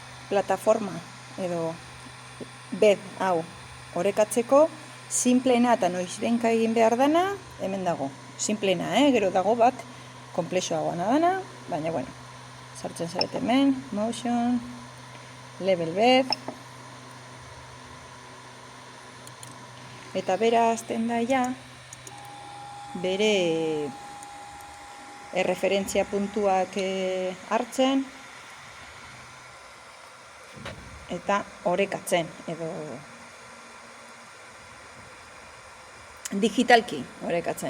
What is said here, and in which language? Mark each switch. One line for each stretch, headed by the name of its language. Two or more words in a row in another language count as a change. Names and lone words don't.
Basque: plataforma edo bed hau orekatzeko simpleena eta noizbenka egin behar dana hemen dago. Simpleena, gero dago bat konplexoagoa dana, baina bueno, sartzen zarete hemen,
English: motion, level bed,
Basque: eta bera azten da ja, bere erreferentzia puntuak hartzen, eta orekatzen, edo digitalki orekatzen.